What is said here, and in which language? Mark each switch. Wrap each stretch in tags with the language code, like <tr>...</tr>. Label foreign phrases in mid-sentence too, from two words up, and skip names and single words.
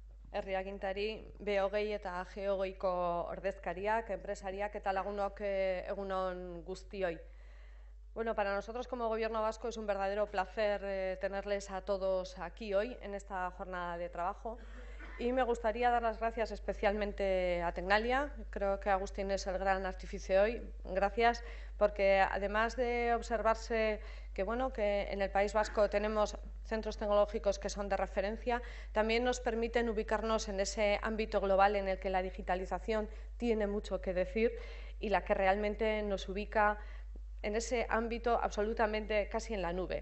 <eu>herriagintari, B20 eta G20ko ordezkariak, enpresariak eta lagunok egun on guztioi.</eu> <es>Bueno, para nosotros como Gobierno vasco es un verdadero placer tenerles a todos aquí hoy en esta jornada de trabajo. Y me gustaría dar las gracias especialmente a Tecnalia. Creo que Agustín es el gran artífice hoy. Gracias, porque además de observarse que en el País Vasco tenemos centros tecnológicos que son de referencia, también nos permiten ubicarnos en ese ámbito global en el que la digitalización tiene mucho que decir y la que realmente nos ubica en ese ámbito absolutamente casi en la nube.</es>